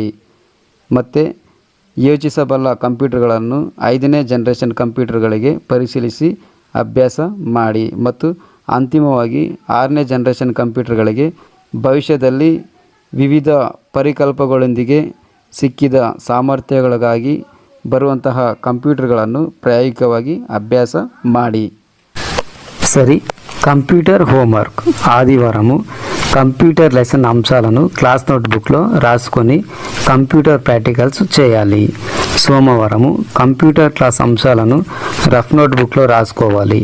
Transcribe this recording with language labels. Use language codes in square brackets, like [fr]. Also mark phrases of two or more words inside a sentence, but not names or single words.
[kn] ಮತ್ತು ಯೋಚಿಸಬಲ್ಲ ಕಂಪ್ಯೂಟರ್ಗಳನ್ನು ಐದನೇ [en] generation computers [kn] ಪರಿಶೀಲಿಸಿ ಅಭ್ಯಾಸ ಮಾಡಿ. ಮತ್ತು ಅಂತಿಮವಾಗಿ ಆರನೇ [en] generation computers [kn] ಭವಿಷ್ಯದಲ್ಲಿ ವಿವಿಧ ಪರಿಕಲ್ಪಗಳೊಂದಿಗೆ ಸಿಕ್ಕಿದ ಸಾಮರ್ಥ್ಯಗಳಿಗಾಗಿ ಬರುವಂತಹ ಕಂಪ್ಯೂಟರ್ಗಳನ್ನು ಪ್ರಾಯೋಗಿಕವಾಗಿ అభ్యాಸ ಮಾಡಿ. [te] సరి [en] computer homework [te] ఆదివారము [en] computer lesson [te] అంశాలను [en] class notebook [te] రాసుకొని [en] computer practicals [te] చేయాలి. సోమవారము [en] computer class [te] అంశాలను [en] rough notebook [te] రాసుకోవాలి.